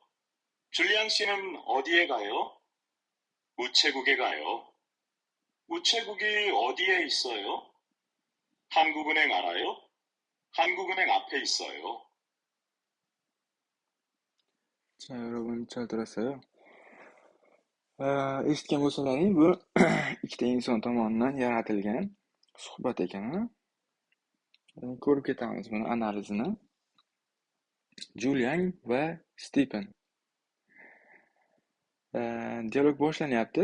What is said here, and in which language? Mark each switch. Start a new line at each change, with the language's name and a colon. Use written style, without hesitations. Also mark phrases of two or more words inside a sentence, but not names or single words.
Korean: 줄리안 씨는 어디에 가요? 우체국에 가요. 우체국이 어디에 있어요? 한국은행 알아요? 한국은행 앞에 있어요. 자, 여러분 잘 들었어요?
Uzbek: eshitgan bo'lsalaring, bu ikkita inson tomonidan yaratilgan suhbat ekan. Ko'rib ketamiz buni analizini. Julian va Stipen. Dialog boshlanyapti.